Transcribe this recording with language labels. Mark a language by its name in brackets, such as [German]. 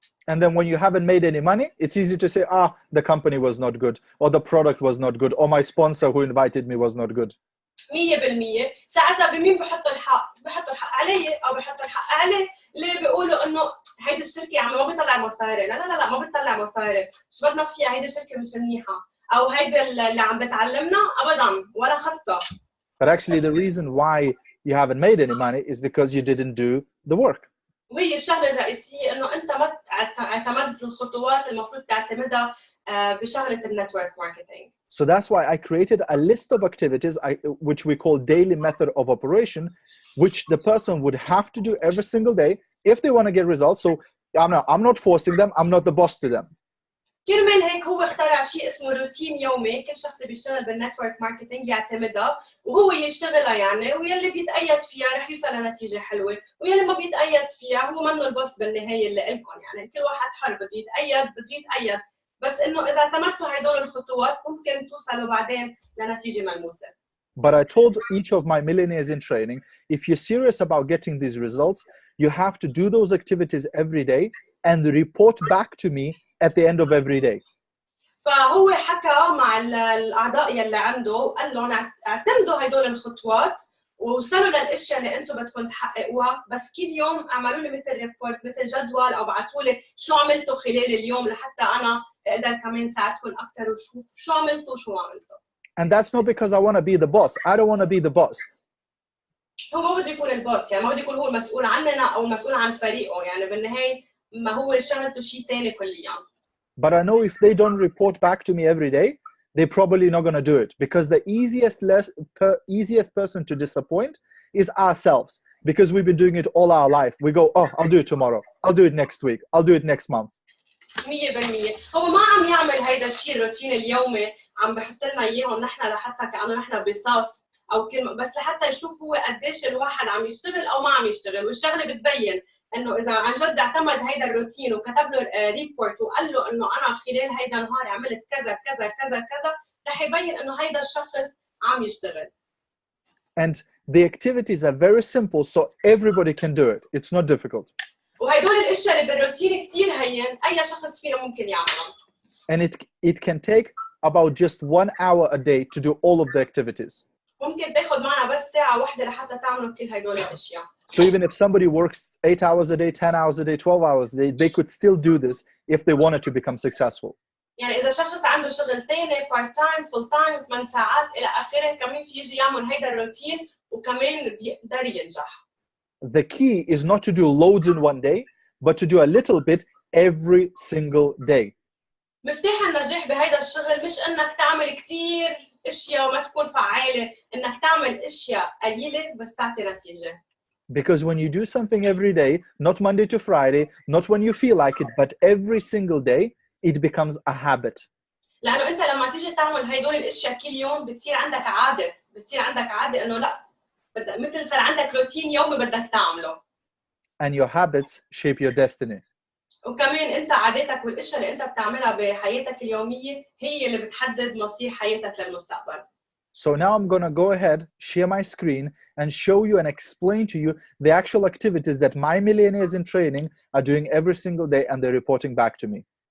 [English] And then when you haven't made any money, it's easy to say, the company was not good, or the product was not good, or my sponsor who invited me was not good. [Arabic] 100%. ساعتها بمين بحطوا الحق؟ بحطوا الحق علي او بحطوا الحق عليه، اللي بيقولوا انه هيدي الشركه عم ما بتطلع مصاري، لا ما بتطلع مصاري، شو بدنا فيها، هيدي الشركه مش منيحه، او هيدي اللي عم بتعلمنا ابدا ولا خصها. [English] But actually the reason why you haven't made any money is because you didn't do the work. [Arabic] وهي الشغله الرئيسيه انه انت ما اعتمدت الخطوات المفروض تعتمدها بشغله النتورك ماركتينج. [English] So that's why I created a list of activities which we call daily method of operation, which the person would have to do every single day if they want to get results. So I'm not forcing them, I'm not the boss to them. [Arabic] كرمال هيك هو اخترع شيء اسمه روتين يومي، كل شخص اللي بيشتغل بالنتورك ماركتينج يعتمدها وهو يشتغلها يعني، ويلي بيتأيد فيها رح يوصل لنتيجة حلوة، ويلي ما بيتأيد فيها هو منه البوس بالنهاية اللي إلكم، يعني كل واحد حر بده يتأيد، بس إنه إذا اعتمدتوا هدول الخطوات ممكن توصلوا بعدين لنتيجة ملموسة. [English] But I told each of my millionaires in training, if you're serious about getting these results, you have to do those activities every day and report back to me at the end of every day. [Arabic] فهو حكى مع الأعضاء يلي عنده وقال لهم اعتمدوا هدول الخطوات ووصلوا للاشياء اللي انتم بدكم تحققوها، بس كل يوم اعملوا لي مثل ريبورت، مثل جدول، او ابعثوا لي شو عملتوا خلال اليوم لحتى انا اقدر كمان ساعدكم اكثر وشو عملتوا وشو ما عملتوا. [English] And that's not because I want to be the boss. I don't want to be the boss. [Arabic] هو ما بده يكون البوس، يعني ما بده يكون هو المسؤول عننا او المسؤول عن فريقه، يعني بالنهايه ما هو شغلته شيء ثاني كليا. [English] But I know if they don't report back to me every day, they're probably not going to do it, because the easiest person to disappoint is ourselves, because we've been doing it all our life. We go, I'll do it tomorrow, I'll do it next week, I'll do it next month. [Arabic] 100% هو ما عم يعمل هيدا الشيء الروتين اليومي، عم بحط لنا اياهم نحن لحتى كأنه نحن بصف او كلمه، بس لحتى يشوف هو قديش الواحد عم يشتغل او ما عم يشتغل، والشغله بتبين انه اذا عن جد اعتمد هيدا الروتين وكتب له ريبورت وقال له انه انا خلال هيدا النهار عملت كذا كذا كذا كذا، رح يبين انه هيدا الشخص عم يشتغل. [English] And the activities are very simple, so everybody can do it. It's not difficult. [Arabic] وهدول الاشياء اللي بالروتين كثير هين، اي شخص فينا ممكن يعملهم. [English] And it can take about just 1 hour a day to do all of the activities. [Arabic] ممكن تاخد معنا بس ساعة واحدة لحتى تعملوا كل هدول الأشياء. [English] So even if somebody works 8 hours a day, 10 hours a day, 12 hours a day, they could still do this if they wanted to become successful. [Arabic] يعني إذا شخص عنده شغل تاني [English] part time, full time, [Arabic] 8 ساعات إلى آخره كمان في يجي يعمل هيدا الروتين وكمان بيقدر ينجح. [English] The key is not to do loads in one day, but to do a little bit every single day. [Arabic] مفتاح النجاح بهيدا الشغل مش إنك تعمل كتير أشياء وما تكون فعالة، إنك تعمل أشياء قليلة بس تعطي نتيجة. [English] Because when you do something every day, not Monday to Friday, not when you feel like it, but every single day, it becomes a habit. [Arabic] لأنه أنت لما تيجي تعمل هدول الأشياء كل يوم بتصير عندك عادة، إنه لا بدك مثل صار عندك روتين يومي بدك تعمله. [English] And your habits shape your destiny. [Arabic] وكمان أنت عاداتك والأشياء اللي أنت بتعملها بحياتك اليومية هي اللي بتحدد مصير حياتك للمستقبل. [English] So now I'm going to go ahead, share my screen, and show you and explain to you the actual activities that my millionaires in training are doing every single day, and they're reporting back to me.